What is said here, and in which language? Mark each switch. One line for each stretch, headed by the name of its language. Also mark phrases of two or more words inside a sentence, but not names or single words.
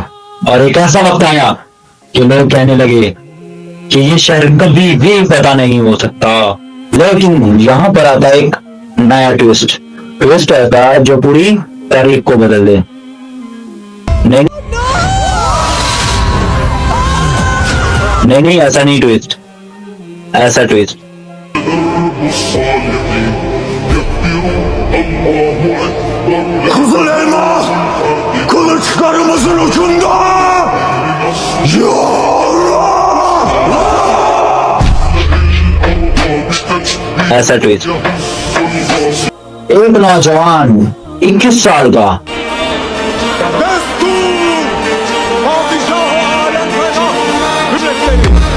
Hindi: और एक ऐसा वक्त आया कि लोग कहने लगे कि ये शहर कभी भी पता नहीं हो सकता। लेकिन यहाँ पर आता एक नया ट्विस्ट आता है जो पूरी तारीख को बदल दे। नहीं, ऐसा नहीं ट्विस्ट, ऐसा ट्विस्ट।
Turkish: Kızıl elma kılıçlarımızın ucunda.
Arabic: Ya Allah!
Hindi: ऐसा ट्विस्ट। एक नौजवान 21 साल का
Turkish: Destur! Padişah Alem Pena Hazretleri.